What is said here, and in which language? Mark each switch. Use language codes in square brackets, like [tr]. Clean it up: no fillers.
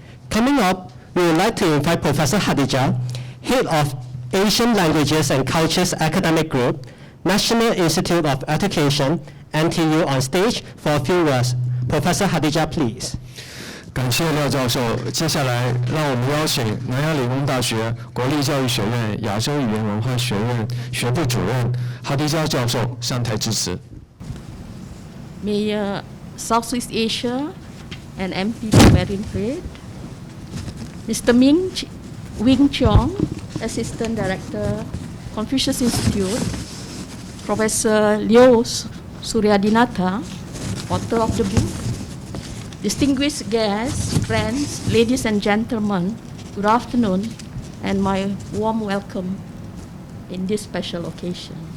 [en] Coming up, we would like to invite Professor Hadija, Head of Asian Languages and Cultures Academic Group, National Institute of Education, NTU, on stage for a few words. Professor Hadija, please. [zh] 感谢廖教授。接下来，让我们邀请南洋理工大学国立教育学院亚洲语言文化学院学部主任哈迪加教授上台致辞。 [en] Mayor Southeast Asia and MP Marine Trade, Mr. Wing Chong, Assistant Director, Confucius Institute, Professor Liu Suryadinata, author of the book, distinguished guests, friends, ladies and gentlemen, good afternoon, and my warm welcome in this special occasion.